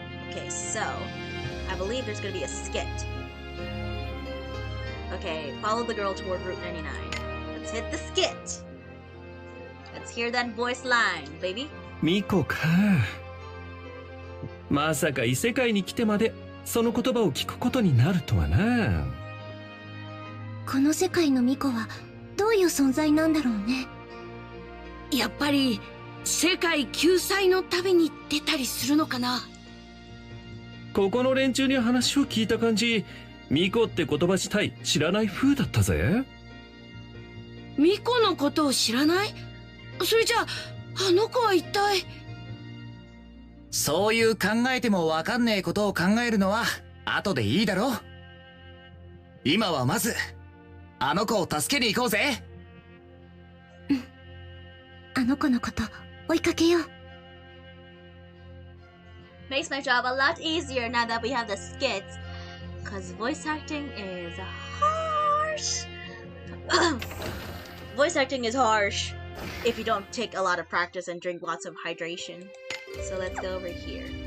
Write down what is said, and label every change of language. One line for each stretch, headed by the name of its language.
English: Okay, so I believe there's gonna be a skit. Okay, follow the girl toward Route 99. Let's hit the skit. Let's hear that voice line, baby.
Japanese: ミコか。まさか異世界に来てまでその言葉を聞くことになるとはな。この世界のミコはどういう存在なんだろうね。やっぱり世界救済の旅に出たりするのかな。ここの連中に話を聞いた感じ、ミコって言葉自体知らない風だったぜ。ミコのことを知らない？それじゃあ、あの子は一体。そういう考えてもわかんねえことを考えるのは後でいいだろ。今はまずあの子を助けに行こうぜ。うん。あの子のこと追いかけよう。
English: Makes my job a lot easier now that we have the skits. Cause voice acting is harsh. Voice acting is harsh if you don't take a lot of practice and drink lots of hydration. So let's go over here.